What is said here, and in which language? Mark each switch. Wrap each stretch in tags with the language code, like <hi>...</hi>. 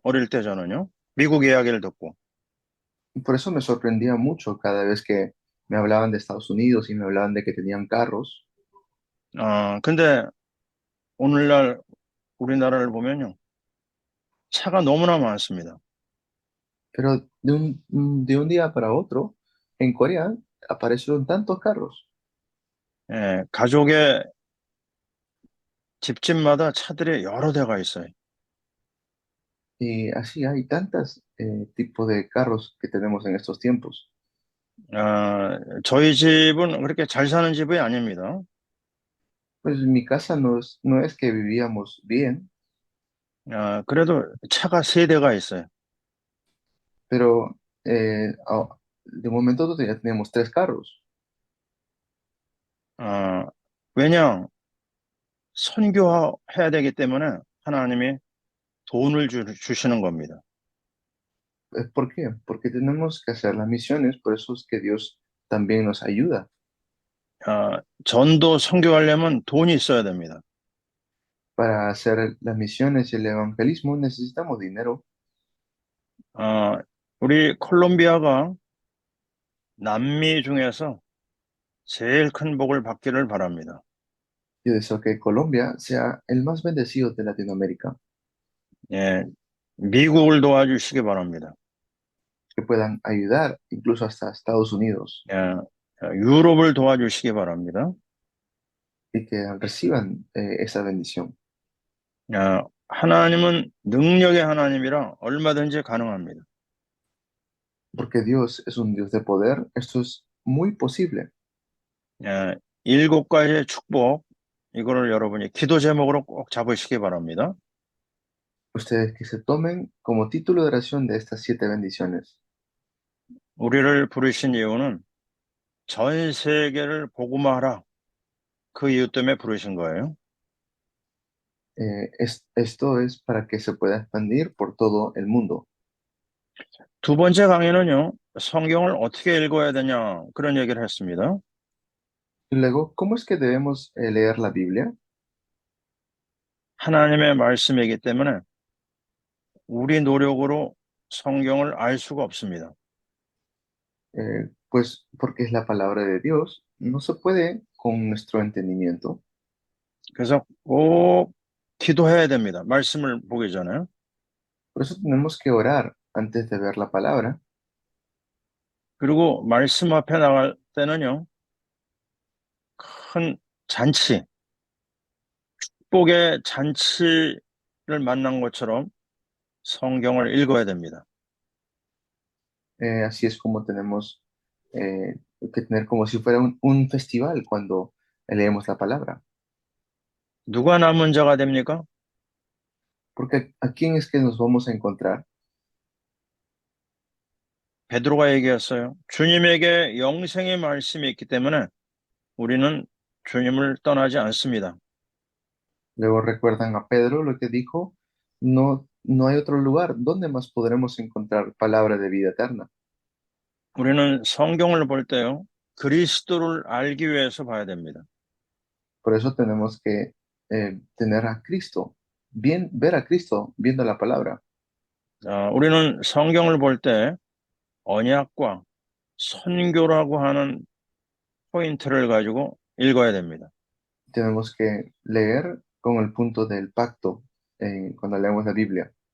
<ko>어릴 때 저는요. 미국 이야기를 듣고.</ko> <es>Y por eso me sorprendía mucho cada vez que me hablaban de Estados Unidos y me hablaban de que tenían carros.</es> <ko>근데 오늘날 우리나라를 보면요. 차가 너무나 많습니다.</ko> <es>Pero de un día para otro, en Corea aparecieron tantos carros.</es> <ko>예, 가족의 집집마다 차들이 여러 대가 있어요.</ko> <es>Y así hay tantos tipos de carros que tenemos en estos tiempos.</es> <ko>저희 집은 그렇게 잘 사는 집이 아닙니다.</ko> <es>Pues en mi casa no es que vivíamos bien,</es> <ko>그래도 차가 세 대가 있어요.</ko> <es>pero de un momento a otro ya teníamos tres carros.</es> <ko>아, 왜냐? 선교해야 되기 때문에 하나님이 돈을 주시는 겁니다.</ko> <es>¿Por qué? Porque tenemos que hacer las misiones, por eso es que Dios también nos ayuda.</es> <ko>전도 선교하려면 돈이 있어야 됩니다.</ko> <es>Para hacer las misiones y el evangelismo necesitamos dinero.</es> <ko>아, 우리 콜롬비아가 남미 중에서 제일 큰 복을 받기를 바랍니다.</ko> <es>Yo deseo que Colombia sea el más bendecido de Latinoamérica,</es> <ko>예, 미국을 도와주시기 바랍니다.</ko> <es>que puedan ayudar incluso hasta Estados Unidos</es> <ko>예, 유럽을 도와주시기 바랍니다.</ko> <es>y que reciban esa bendición,</es> <ko>하나님은 능력의 하나님이라 얼마든지 가능합니다.</ko> <es>porque Dios es un Dios de poder. Esto es muy posible.</es> <ko>예, 일곱 가지의 축복, 이거를 여러분이 기도 제목으로 꼭 잡으시기 바랍니다.</ko> <es>Ustedes que se tomen como título de oración de estas siete bendiciones.</es> <ko>우리를 부르신 이유는 전 세계를 복음화하라. 그 이유 때문에 부르신 거예요.</ko> <es>Esto es para que se pueda expandir por todo el mundo.</es> <ko>두 번째 강의는요, 성경을 어떻게 읽어야 되냐, 그런 얘기를 했습니다.</ko> <es>Y luego, ¿cómo es que debemos leer la Biblia?</es> <ko>하나님의 말씀이기 때문에 우리 노력으로 성경을 알 수가 없습니다.</ko> <es>Pues porque es la palabra de Dios, no se puede con nuestro entendimiento.</es> <ko>그래서 꼭 기도해야 됩니다. 말씀을 보기 전에.</ko> <es>Por eso tenemos que orar antes de ver la palabra.</es> <ko>그리고 말씀 앞에 나갈 때는요, 큰 잔치, 축복의 잔치를 만난 것처럼 성경을 읽어야 됩니다.</ko> <es>Así es como tenemos que tener como si fuera un festival cuando leemos la palabra.</es> <ko>누가 남은 자가 됩니까?</ko> <es>Porque ¿a quién es que nos vamos a encontrar?</es> <ko>베드로가 얘기했어요. 주님에게 영생의 말씀이 있기 때문에 우리는 주님을 떠나지 않습니다.</ko> <es>Luego recuerdan a Pedro lo que dijo, no hay otro lugar donde más podremos encontrar palabra de vida eterna.</es> <ko>우리는 성경을 볼 때요, 그리스도를 알기 위해서 봐야 됩니다.</ko> <es>Por eso tenemos que tener a Cristo, bien, ver a Cristo viendo la palabra.</es> <ko>우리는 성경을 볼 때 언약과 선교라고 하는 포인트를 가지고 읽어야 됩니다.</ko> <es>Tenemos que leer con el punto del pacto cuando leemos la Biblia.</es>